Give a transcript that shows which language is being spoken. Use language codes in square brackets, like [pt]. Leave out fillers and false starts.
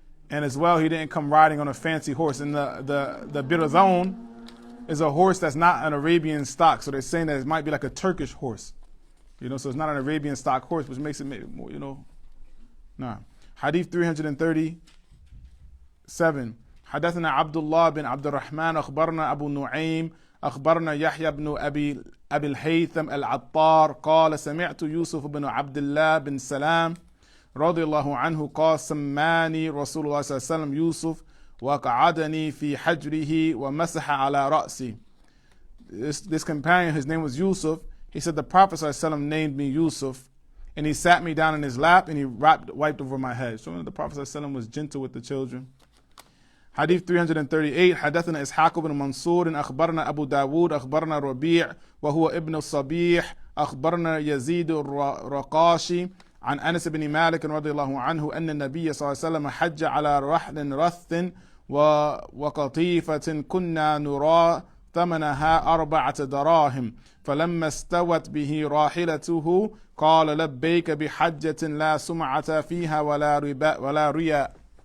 [en] And as well, he didn't come riding on a fancy horse. And the birazon is a horse that's not an Arabian stock. So they're saying that it might be like a Turkish horse. So it's not an Arabian stock horse, which makes it more, Nah. Hadith 337. [ar] حدثنا عبد الله بن عبد الرحمن أخبرنا أبو نعيم أخبرنا يحيى بن أبي الهيثم العطار قال سمعت يوسف بن عبد الله بن سلام رضي الله عنه قال سماني رسول الله صلى الله عليه وسلم يوسف وقعدني في حجره ومسح على رأسي. [en] This companion, his name was Yusuf. He said the Prophet [ar] صلى الله عليه وسلم [en] named me Yusuf, and he sat me down in his lap and he wiped over my head. So the Prophet [ar] صلى الله عليه وسلم [en] was gentle with the children. [ar] حديث 338. حدثنا إسحاق بن منصور أخبرنا أبو داود أخبرنا ربيع وهو ابن الصبيح أخبرنا يزيد الرقاشي عن أنس بن مالك رضي الله عنه أن النبي صلى الله عليه وسلم حج على رحل رث وقطيفة كنا نرى ثمنها 4 دراهم فلما استوت به راحلته قال لبيك بحجة لا سمعة فيها ولا رياء.